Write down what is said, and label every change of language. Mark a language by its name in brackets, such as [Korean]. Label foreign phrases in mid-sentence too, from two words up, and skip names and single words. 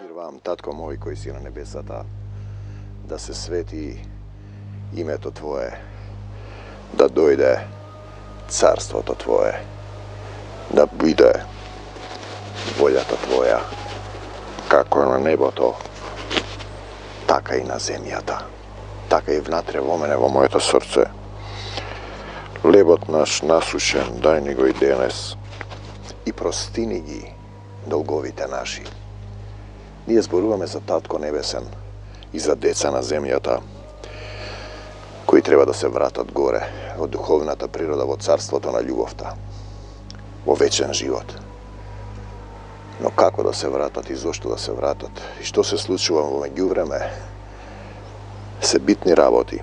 [Macedonian] Вам, Татко мој кој си на небесата, да се свети име то Твое, да дојде царство то Твое, да буде волја то Твоја, како на небо то, така и на земја та, така и внатре во мене, во мое то срце. Лебот наш насушен, дај него и денес, и простини ги долговите наши. Ние зборуваме за Татко Небесен и за деца на земјата, кои треба да се вратат горе во духовната природа, во царството на љубовта, во вечен живот. Но како да се вратат и зошто да се вратат и што се случува во меѓувреме, се битни работи.